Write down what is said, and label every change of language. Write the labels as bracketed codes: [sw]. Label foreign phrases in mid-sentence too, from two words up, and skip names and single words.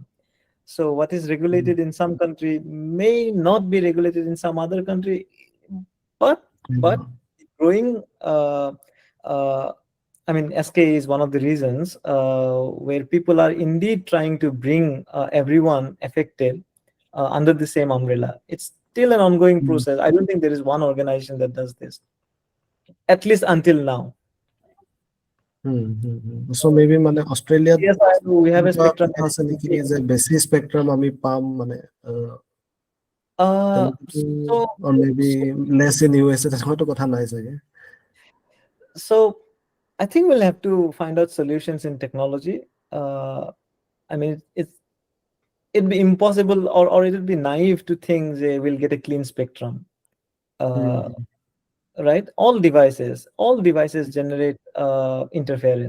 [en] So what is regulated in some country may not be regulated in some other country, but growing I mean SK is one of the reasons where people are indeed trying to bring everyone affected under the same umbrella. It's still an ongoing process. I don't think there is one organization that does this, at least until now. So maybe [as] মানে অষ্ট্ৰেলিয়াত [en] CSIRO, we have a [as] এনেকুৱা [en] spectrum. [as] কথা আছে নেকি যে বেছি স্পেক্ট্ৰাম আমি পাম মানে Uh, তেনেকুৱাতো, [en] so, or maybe so, less in USA [as] তেনেকুৱাতো কথা নাই চাগে। [en] so I think we'll have to find out solutions in technology. I mean, it'd be impossible, or it would be naive to think that we'll get a clean spectrum. Right? All devices generate interference.